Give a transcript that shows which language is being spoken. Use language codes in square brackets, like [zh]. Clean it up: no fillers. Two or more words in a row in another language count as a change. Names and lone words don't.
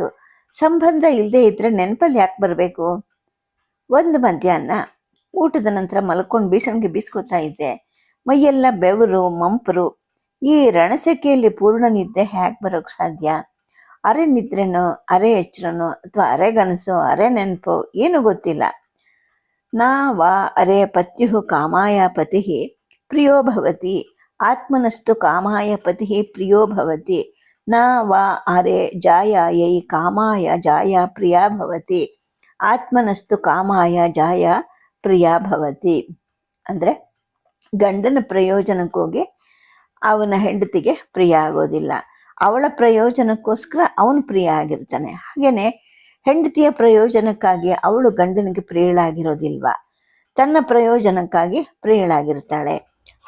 [kn] ಸಂಬಂಧ ಇಲ್ಲದೆ ಇದ್ರೆ ನೆನಪಲ್ಲಿ ಯಾಕೆ ಬರಬೇಕು? ಒಂದು ಮಧ್ಯಾಹ್ನ ಊಟದ ನಂತರ ಮಲ್ಕೊಂಡು ಬೀಸಣಿಗೆ ಬೀಸ್ಕೊತಾ ಇದ್ದೆ. ಮೈಯೆಲ್ಲ ಬೆವರು, ಮಂಪರು. ಈ ರಣಸೆಕೆಯಲ್ಲಿ ಪೂರ್ಣ ನಿದ್ದೆ ಹೇಗೆ ಬರೋಕ್ಕೆ ಸಾಧ್ಯ? ಅರೆ ನಿದ್ರೆನೋ, ಅರೆ ಎಚ್ಚರನೋ, ಅಥವಾ ಅರೆಗನಸೋ, ಅರೆ ನೆನಪೋ ಏನೂ ಗೊತ್ತಿಲ್ಲ. [sa] ನಾ ವಾ ಅರೆ ಪತ್ಯು ಕಾಮಾಯ ಪತಿ ಪ್ರಿಯೋ ಭವತಿ, ಆತ್ಮನಸ್ತು ಕಾಮಾಯ ಪತಿ ಪ್ರಿಯೋ ಭವತಿ. ನಾ ವಾ ಅರೆ ಜಾಯಾಯೈ ಕಾಮಾಯ ಜಾಯ ಪ್ರಿಯಾ ಭವತಿ, ಆತ್ಮನಸ್ತು ಕಾಮಾಯ ಜಾಯ ಪ್ರಿಯಾ ಭವತಿ. [kn] ಅಂದರೆ ಗಂಡನ ಪ್ರಯೋಜನಕ್ಕೋಗಿ ಅವನ ಹೆಂಡತಿಗೆ ಪ್ರಿಯ ಆಗೋದಿಲ್ಲ, ಅವಳ ಪ್ರಯೋಜನಕ್ಕೋಸ್ಕರ ಅವನು ಪ್ರಿಯ ಆಗಿರ್ತಾನೆ. ಹಾಗೇನೆ ಹೆಂಡತಿಯ ಪ್ರಯೋಜನಕ್ಕಾಗಿ ಅವಳು ಗಂಡನಿಗೆ ಪ್ರಿಯಳಾಗಿರೋದಿಲ್ವ, ತನ್ನ ಪ್ರಯೋಜನಕ್ಕಾಗಿ ಪ್ರಿಯಳಾಗಿರ್ತಾಳೆ.